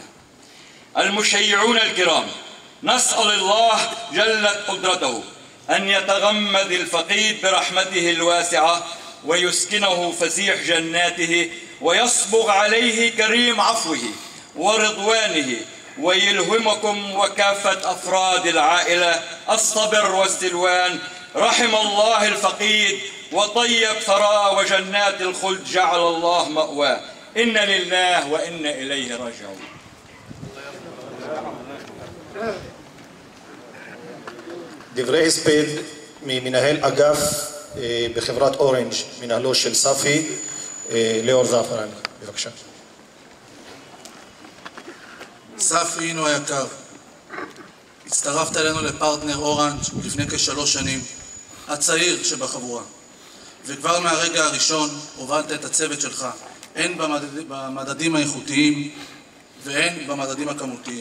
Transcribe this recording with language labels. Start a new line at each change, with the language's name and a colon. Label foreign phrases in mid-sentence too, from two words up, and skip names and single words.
Arabic: المشيعون الكرام، نسأل الله جلت قدرته أن يتغمد الفقيد برحمته الواسعة ويسكنه فسيح جناته، ويصبغ عليه كريم عفوه ورضوانه، ويلهمكم وكافة أفراد العائلة الصبر والسلوان. رحم الله الفقيد وطيب ثراه، وجنات الخلد جعل الله مأواه. إن لله وإنا إليه راجعون.
Hebrew: דברי הספד ממנהל אגף בחברת אורנג', מנהלו של ספי, ליאור זעפרן. בבקשה. ספי הינו היקר, הצטרפת אלינו לפרטנר אורנג' לפני כ3 שנים, הצעיר שבחבורה, וכבר מהרגע הראשון הובלת את הצוות שלך, הן במדדים האיכותיים והן במדדים הכמותיים.